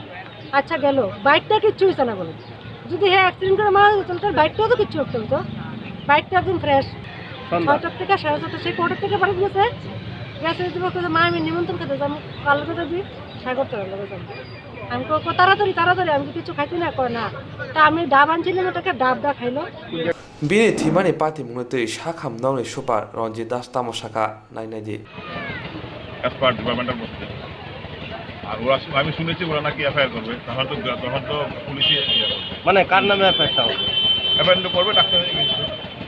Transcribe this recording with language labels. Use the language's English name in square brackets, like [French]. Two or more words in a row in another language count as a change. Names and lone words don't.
[Bangla] আচ্ছা গেল, বাইকটা কিচ্ছু হয়েছে না বলে, যদি হ্যাঁ অ্যাক্সিডেন্ট করে মারা যেত তাহলে বাইকটাও তো কিচ্ছু হতো তো। বাইকটা একদম ফ্রেশ, 6টার থেকে 6:30 সেই কোর্টের থেকে বাড়ি গেছে, মা আমি নিমন্ত্রণ খেতে যাবো, কালকে যদি সাগর তলার লগে যাবো। আমি তাড়াতাড়ি তাড়াতাড়ি, আমি কিছু খাইতে না করে না, তা আমি ডাব আনছিলাম, ওটাকে ডাব দা খাইলো। [Kok Borok] बिनि थिमानि पातिमुंनो दै साखाम नावनि सुपार रन्जित दास तामसाखा नायनादि [English] as per department's মধ্যে। [Bangla] আর ওরা, আমি শুনেছি ওরা নাকি এফআইআর করবে, তখন তো পুলিশই মানে কার নামে এফআইআরটা হবে? এফআইআর করবে ডাক্তার।